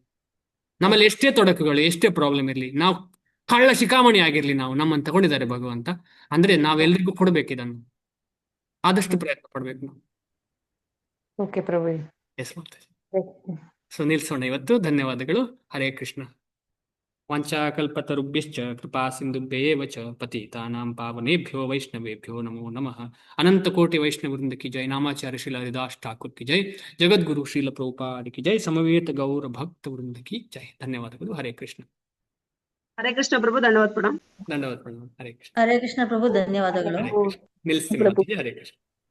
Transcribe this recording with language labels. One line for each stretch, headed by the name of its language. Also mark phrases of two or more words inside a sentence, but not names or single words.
Kannada: ನಮ್ಮಲ್ಲಿ ಎಷ್ಟೇ ತೊಡಕುಗಳು, ಎಷ್ಟೇ ಪ್ರಾಬ್ಲಮ್ ಇರಲಿ, ನಾವು ಕಳ್ಳ ಶಿಖಾಮಣಿ ಆಗಿರ್ಲಿ, ನಮ್ಮನ್ನು ತಗೊಂಡಿದ್ದಾರೆ ಭಗವಂತ. ಅಂದ್ರೆ ನಾವೆಲ್ಲರಿಗೂ ಕೊಡ್ಬೇಕು ಇದನ್ನು, ಆದಷ್ಟು ಪ್ರಯತ್ನ ಪಡ್ಬೇಕು ನಾವು. ಓಕೆ ಪ್ರಭು. ಎಸ್ ಮಾತಾಜಿ. ಸೊ ನಿಲ್ಸೋಣ ಇವತ್ತು. ಧನ್ಯವಾದಗಳು. ಹರೇ ಕೃಷ್ಣ.
Sanskrit: ವಾಂಛಾಕಲ್ಪತರುಭ್ಯಶ್ಚ ಕೃಪಾ ಸಿಂಧುಭ್ಯೇವ ಚ ಪತಿತಾನಾಂ ಪಾವನೇಭ್ಯೋ ವೈಷ್ಣವೇಭ್ಯೋ ನಮೋ ನಮಃ.
Hindi: अनंत कोटि वैष्णव वृंद की जय. नामाचार्य श्रील हरिदास ठाकुर की जय. जगद्गुरु श्रील प्रभुपाद की जय. समवेत गौर भक्त वृंद की जय. ಧನ್ಯವಾದಗಳು. ಹರೇ ಕೃಷ್ಣ.
Kannada: ಹರೇ ಕೃಷ್ಣ ಪ್ರಭು. ಧನ್ಯವಾದ ಪ್ರಣಾಮ್. ಧನ್ಯವಾದ ಪ್ರಣಾಮ. ಹರೇ ಕೃಷ್ಣ. ಹರೇ ಕೃಷ್ಣ ಪ್ರಭು, ಧನ್ಯವಾದಗಳು. ನಿಲ್ಲಿಸ್ತೀವಿ ಮಾತಾಜಿ. ಹರೇ ಕೃಷ್ಣ.